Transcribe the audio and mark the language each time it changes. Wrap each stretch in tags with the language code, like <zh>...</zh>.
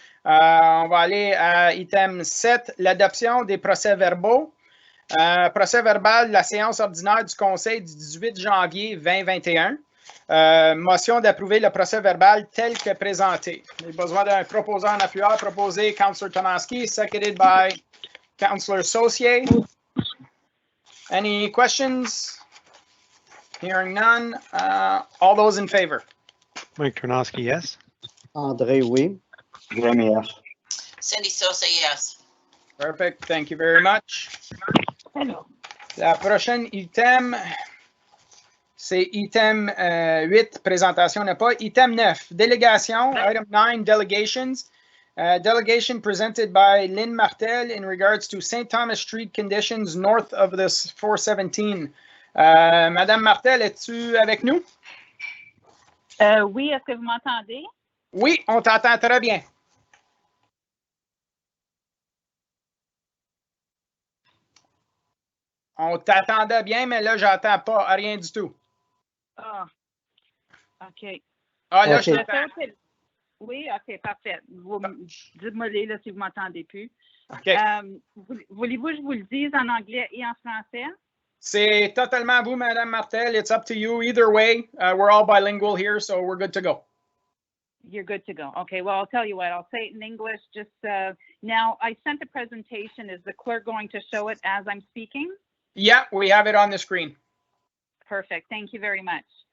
<fr>On va aller à item 7, l'adoption des procès-verbaux. Procès verbal de la séance ordinaire du Conseil du 18 janvier 2021. Motion d'approuver le procès-verbal tel que présenté. J'ai besoin d'un proposeur en appuyeur.</fr> <en>Proposé Councillor Turnowski, seconded by Councillor Saucier. Any questions? Hearing none. All those in favor? Mike Turnowski, yes.</en> <fr>André, oui.</fr> <en>Jamie, yes. Cindy Sose, yes. Perfect. Thank you very much. Hello.</en> <fr>La prochaine item, c'est item 8, présentation n'a pas. Item 9, délégation.</fr> <en>Item 9, delegations. Delegation presented by Lynn Martel in regards to St. Thomas Street conditions north of this 417.</en> <fr>Madame Martel, es-tu avec nous? Oui, est-ce que vous m'entendez? Oui, on t'entend très bien. On t'attendait bien, mais là, j'entends pas rien du tout. Ah, OK. Ah, là, Ok. je t'entends. Oui, OK, parfait. Dites-moi là si vous m'entendez plus. OK. Voulez-vous que je vous le dise en anglais et en français? C'est totalement à vous, Madame Martel.</fr> <en>It's up to you. Either way, we're all bilingual here, so we're good to go. You're good to go. Okay, well, I'll tell you what, I'll say it in English. Just now, I sent the presentation. Is the clerk going to show it as I'm speaking? Yeah, we have it on the screen. Perfect. Thank you very much.</en>